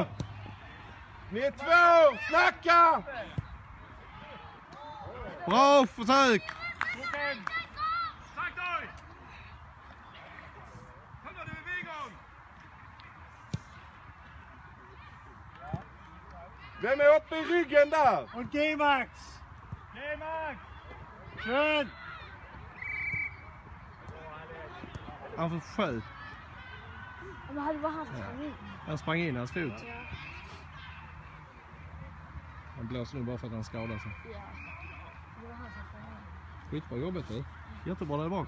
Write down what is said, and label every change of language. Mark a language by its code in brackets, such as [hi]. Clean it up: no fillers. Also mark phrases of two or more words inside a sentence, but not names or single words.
[sv] Ni är två! Snacka! Bra försök! Vem är uppe i ryggen där? [de] Und G-Max! G-Max! Schön! [sv] Han får sköt. Det var han som sprang in. Han sprang in hans fot. Ja. Han blåser nu bara för att han skadar sig. Ja. Det var han som sprang in. Skitbra jobbet du. Jättebra där bak.